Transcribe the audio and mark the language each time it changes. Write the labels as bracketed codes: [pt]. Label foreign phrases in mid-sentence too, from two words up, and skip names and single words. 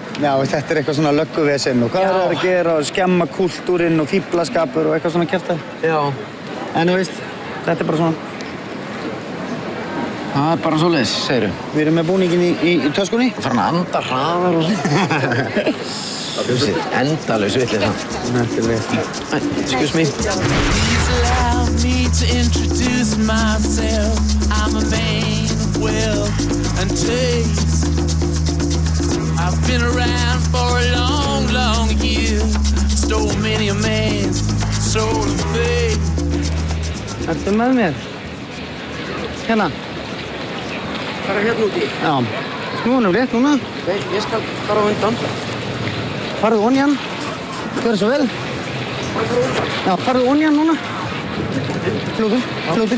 [is] Já, þetta er eitthvað svona lögguvesen og hvað er það að gera og skemma kúltúrinn og fíflaskapur og eitthvað svona kjartað. Já. En þú veist, þetta er bara svona. Það er bara svoleiðis, segirðu. Við erum með búninginn í töskunni. Það fara að anda hraðar og svona. Húsið, endalaus vitleysa. Þetta er veist. [en] Excuse me. Please allow me to introduce myself. I'm a man of wealth and taste. I've been around for a long, long year. Stole many a man's soul and faith. [is] Ertu með mér? Hérna? Fara hérna úti. Já. Snúðum rétt núna. Ég skal fara á undan. Farðu onjan. Gjörðu svo vel. Já, farðu onjan núna. Fljótur.